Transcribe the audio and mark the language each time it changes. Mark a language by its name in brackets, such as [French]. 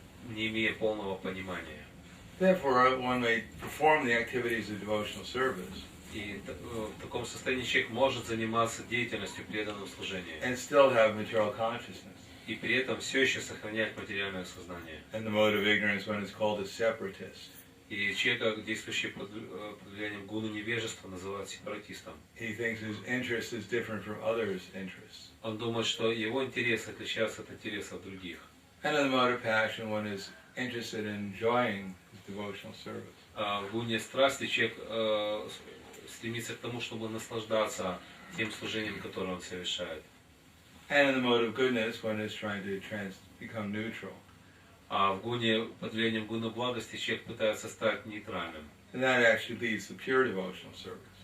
[Russian] не имея полного понимания. [English] Therefore, one may perform the activities of devotional service [Russian] И в таком состоянии человек может заниматься деятельностью преданного служения [English] and still have material consciousness. [Russian] и при этом все еще сохранять материальное сознание. [English] And the mode of ignorance, one is called a separatist. [Russian] И человека, действующий под влиянием гуны невежества, называют сепаратистом. [English] He thinks his interest is different from others' interests. [Russian] Он думает, что его интересы отличаются от интересов других. [English] And in the mode of passion, one is interested in enjoying his devotional service. [Russian] А в гуне страсти человек стремится к тому, чтобы наслаждаться тем служением, которое он совершает. [English] And in the mode of goodness, one is trying to become neutral. [Russian] А в гуне, под влиянием гуны благости, человек пытается стать нейтральным. [English] And that actually leads to pure devotional service.